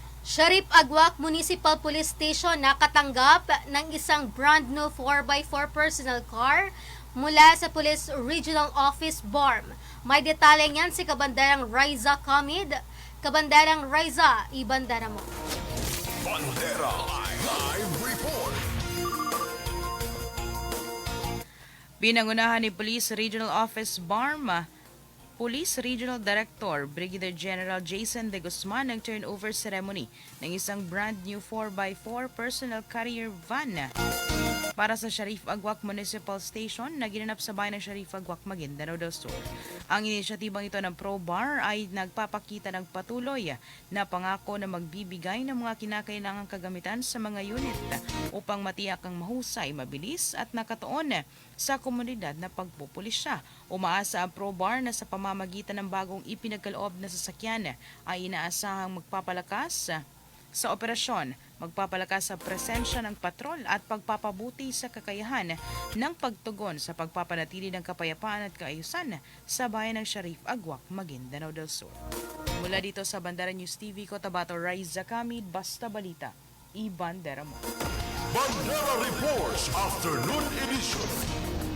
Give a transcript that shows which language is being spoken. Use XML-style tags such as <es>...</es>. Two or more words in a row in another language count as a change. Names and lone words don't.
<tl>Sharif Agwak Municipal Police Station nakatanggap ng isang</tl> <en>brand new 4x4 personal car</en> <tl>mula sa Police Regional Office BARM. May detalye niyan si Kabandarang Raiza Kamid. Kabandarang Raiza, ibandara mo. Bandera Live Report. Pinangunahan ni Police Regional Office BARM, Police Regional Director Brigadier General Jason De Guzman ng</tl> <en>turnover ceremony</en> <tl>ng isang</tl> <en>brand new 4x4 personal carrier van</en> <tl>para sa Sharif Agwak Municipal Station na ginanap sa bayan ng Sharif Agwak, Maguindanao del Sur. Ang inisyatibang ito ng ProBAR ay nagpapakita ng patuloy na pangako na magbibigay ng mga kinakailangang kagamitan sa mga unit upang matiyak ang mahusay, mabilis at nakatuon sa komunidad na pagpupulisya. Umaasa ang ProBAR na sa pamamagitan ng bagong ipinagkaloob na sasakyan ay inaasahang magpapalakas sa operasyon, magpapalakas sa presensya ng patrol at pagpapabuti sa kakayahan ng pagtugon sa pagpapanatili ng kapayapaan at kaayusan sa bayan ng Sharif Agwak, Maguindanao del Sur. Mula dito sa Bandera News TV, Cotabato, Raiza Kamid, Basta Balita, ibandera mo. Bandera Reports Afternoon Edition.</tl>